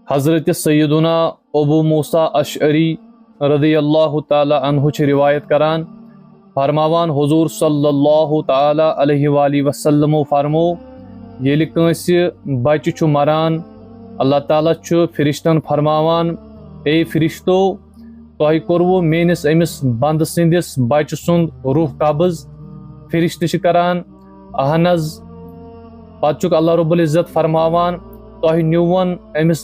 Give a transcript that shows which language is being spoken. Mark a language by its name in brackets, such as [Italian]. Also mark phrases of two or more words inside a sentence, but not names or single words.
[Kashmiri] हज़रत सैयदुना अबू मूसा अशअरी [Arabic] رضي الله تعالى عنه [Kashmiri] छ रिवायत करान फरमावान हुज़ूर [Arabic] صلى الله تعالى عليه وسلم [Kashmiri] फरमो येलि कांसि बच्चे छु मरान [Arabic] الله تعالى [Kashmiri] छु फिरिश्तन फरमावान ए फिरिश्तो तोह कोरवो मेनिस अमिस बंद सिंदिस बच्चे सुंद रूह कब्ज फिरिश्त छ करान अहनज पत [Arabic] الله رب العزة [Kashmiri] फरमावान तोह न्यूवन अमिस